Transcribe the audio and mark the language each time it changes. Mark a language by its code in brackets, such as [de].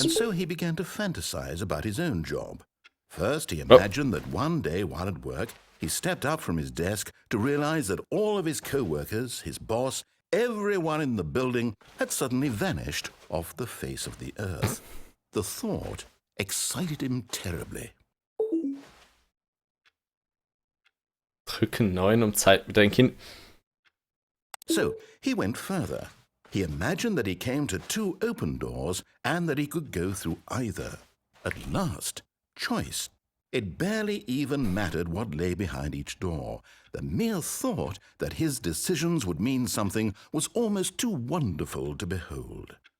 [en] And so he began to fantasize about his own job. First, he imagined that one day while at work, he stepped up from his desk to realize that all of his co-workers, his boss, everyone in the building had suddenly vanished off the face of the earth. The thought excited him terribly. [de] Drücke 9, um Zeit mit deinem Kind. [en] So he went further. He imagined that he came to 2 open doors and that he could go through either. At last, choice. It barely even mattered what lay behind each door. The mere thought that his decisions would mean something was almost too wonderful to behold.